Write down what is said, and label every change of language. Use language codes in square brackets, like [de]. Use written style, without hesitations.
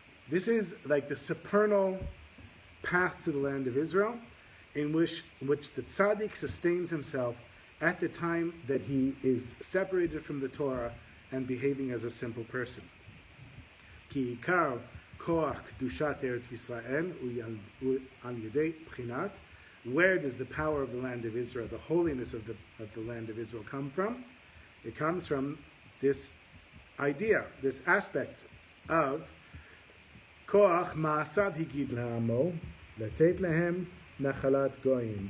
[en] This is like the supernal path to the land of Israel, in which the tzaddik sustains himself at the time that he is separated from the Torah and behaving as a simple person. [he] כי עיקר כוח קדושת ארץ ישראל הוא על ידי בחינת. [en] Where does the power of the land of Israel, the holiness of the land of Israel come from? It comes from this idea, this aspect of [he] koach ma'asad higid la'amo letet lehem nachalat goyim.